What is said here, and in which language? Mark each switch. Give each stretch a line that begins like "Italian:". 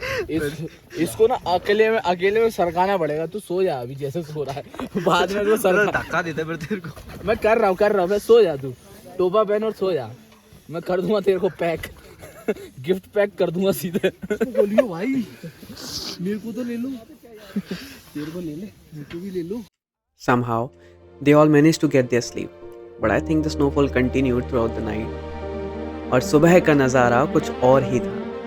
Hindi: इसको ना अकेले में सरकाना पड़ेगा। तू सो जा अभी जैसे सो रहा है, बाद में तो धक्का देते फिर तेरे को। मैं कर रहा हूँ मैं। सो जा तू, टोपा पहन और सो जा। मैं कर दूंगा तेरे को पैक, गिफ्ट पैक कर दूंगा सीधे। बोलियो भाई, मेरे को तो ले लो, तेरे को ले ले, मेरे को भी ले लो।
English: Somehow, they all managed to get their sleep, but I think the snowfall continued throughout the night.
Hindi: और सुबह का नज़ारा कुछ और ही था।